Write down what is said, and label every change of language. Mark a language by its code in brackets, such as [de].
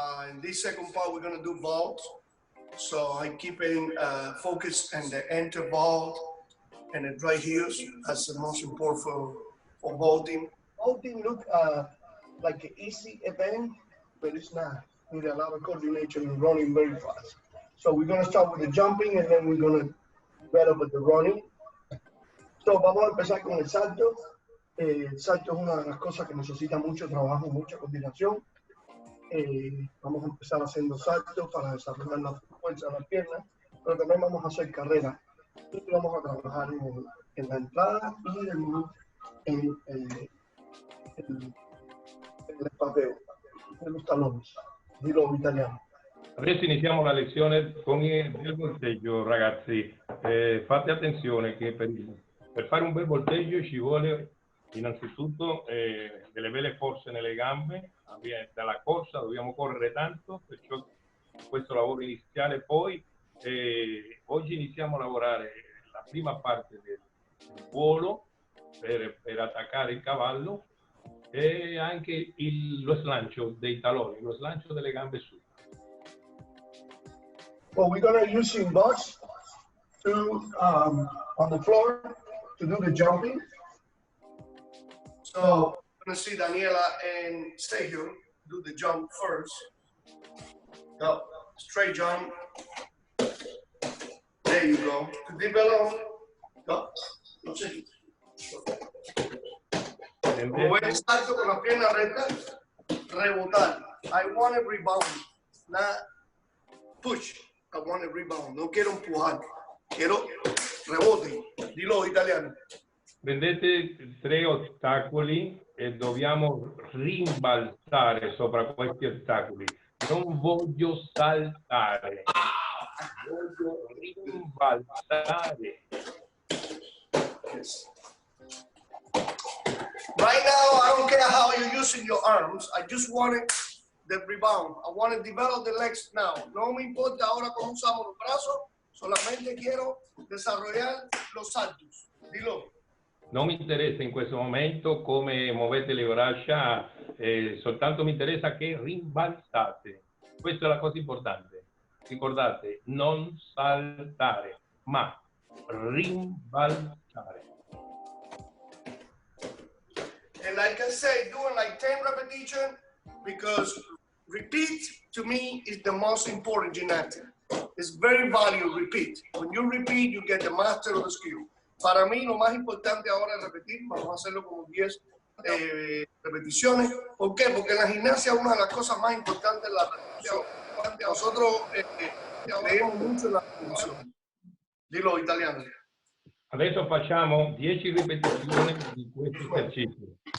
[en] In this second part, we're gonna do vaults. So I'm keeping focus on the enter vault and the dry heels. That's the most important for vaulting. Vaulting look like an easy event, but it's not. Need a lot of coordination and running very fast. So we're gonna start with the jumping and then we're gonna develop with the running. [es] So vamos a empezar con el salto. El salto es una de las cosas que necesita mucho trabajo, mucha coordinación. Vamos a empezar haciendo saltos para desarrollar la fuerza de las piernas, pero también vamos a hacer carreras y vamos a trabajar en la entrada y en el espateo de los talones. Dilo italiano. [it] Adesso iniziamo la lezione con il volteggio, ragazzi. Fate attenzione che per fare un bel volteggio ci vuole innanzitutto delle belle forze nelle gambe. Dalla corsa dobbiamo correre tanto, perciò questo lavoro iniziale. Poi oggi iniziamo a lavorare la prima parte del volo per attaccare il cavallo e anche lo slancio dei taloni, lo slancio delle gambe su. [en] Well, we're gonna use box to on the floor to do the jumping. So I'm gonna see Daniela and stay here. Do the jump first. Go. Straight jump. There you go. Deep bellow. Go. [es] No sé. Mover el salto con la pierna recta. Rebotar. [en] I want a rebound. Not push. I want a rebound. [es] No quiero empujar. Quiero rebote. Dilo italiano. [it] Prendete 3 ostacoli e dobbiamo rimbalzare sopra questi ostacoli. Non voglio saltare, voglio rimbalzare. [en] Yes. Right now, I don't care how you're using your arms. I just wanted the rebound. I want to develop the legs now. [es] No me importa ahora cómo usamos los brazos. Solamente quiero desarrollar los saltos. Dilo. [it] Non mi interessa in questo momento come muovete le braccia, soltanto mi interessa che rimbalzate. Questa è la cosa importante. Ricordate, non saltare, ma rimbalzare. [en] And like I said, doing like 10 repetitions, because repeat to me is the most important gymnastics. It's very valuable, repeat. When you repeat, you get the master of the skill. [es] Para mí, lo más importante ahora es repetir. Vamos a hacerlo como 10 repeticiones. ¿Por qué? Porque en la gimnasia una de las cosas más importantes es la repetición. Nosotros creemos mucho en la repetición. Dilo italiano. [it] Adesso facciamo 10 ripetizioni di questo esercizio.